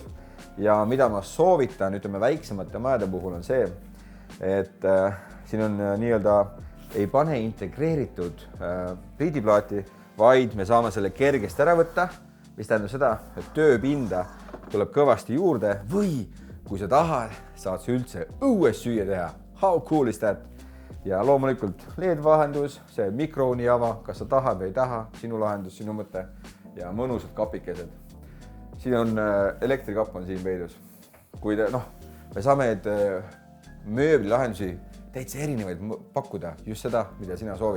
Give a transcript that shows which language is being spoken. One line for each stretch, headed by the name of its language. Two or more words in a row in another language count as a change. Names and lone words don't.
Estonian: Ja mida ma soovitan, ütleme väiksemate majade puhul on see, et siin on nii-öelda ei pane integreeritud pliidiplaati, vaid me saame selle kergesti ära võtta, mis tähendab seda, et tööpinda tuleb kõvasti juurde või kui sa tahad, saad sa üldse õues süüa teha.
English: How cool is that?
Estonian: Ja loomulikult LED-vahendus, see mikroonijava, kas sa tahad või ei taha, sinu lahendus, sinu mõte ja mõnusad kapikesed. Siin on elektrikapp on siin peidus. Kui me saame mööblilahendusi täitsa erinevaid pakkuda, just seda, mida sina soovid.